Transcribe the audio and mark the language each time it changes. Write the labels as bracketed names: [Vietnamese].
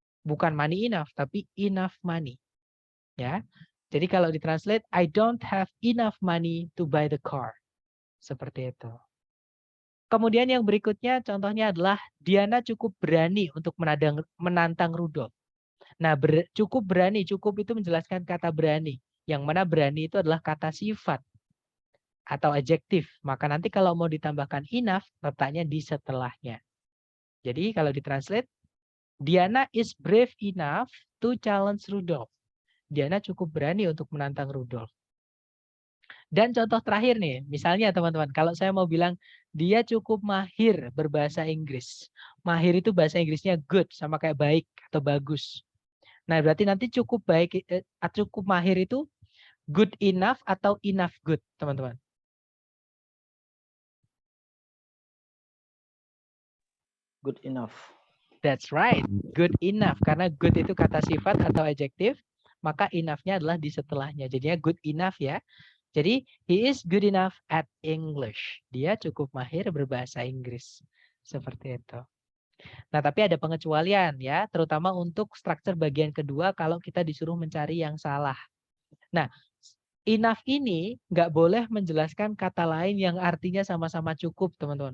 [Indonesian] Bukan money enough, tapi enough money. Ya. Jadi kalau ditranslate, [English] I don't have enough money to buy the car. [Indonesian] Seperti itu. Kemudian yang berikutnya contohnya adalah Diana cukup berani untuk menantang Rudolf. Nah, cukup berani, cukup itu menjelaskan kata berani. Yang mana berani itu adalah kata sifat atau adjektif. Maka nanti kalau mau ditambahkan enough, letaknya di setelahnya. Jadi kalau ditranslate, [English] Diana is brave enough to challenge Rudolf. [Indonesian] Diana cukup berani untuk menantang Rudolf. Dan contoh terakhir nih, misalnya teman-teman, kalau saya mau bilang dia cukup mahir berbahasa Inggris. Mahir itu bahasa Inggrisnya good, sama kayak baik atau bagus. Nah, berarti nanti cukup baik, cukup mahir itu good enough atau enough good, teman-teman. [English] Good enough. That's right, good enough. [Indonesian] Karena good itu kata sifat atau adjektif, maka enough-nya adalah di setelahnya. Jadinya good enough ya. [English] Jadi, he is good enough at English. [Indonesian] Dia cukup mahir berbahasa Inggris. Seperti itu. Nah, tapi ada pengecualian ya, terutama untuk struktur bagian kedua kalau kita disuruh mencari yang salah. Nah, enough ini nggak boleh menjelaskan kata lain yang artinya sama-sama cukup, teman-teman.